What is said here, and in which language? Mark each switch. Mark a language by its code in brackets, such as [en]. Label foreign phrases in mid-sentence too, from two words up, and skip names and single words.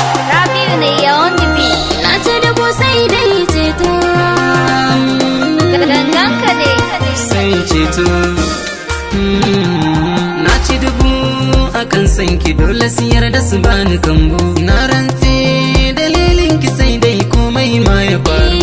[ha] Rabiu ne ya [en] on the beat. [ha] Na ci dubu sai dai ceto. Gangan ka ne. Sai ceto. Mm, na ci dubu akan san ki, dole su yarda su bani kambu. Na rantse dalilin ki, sai dai komai ma ya faru.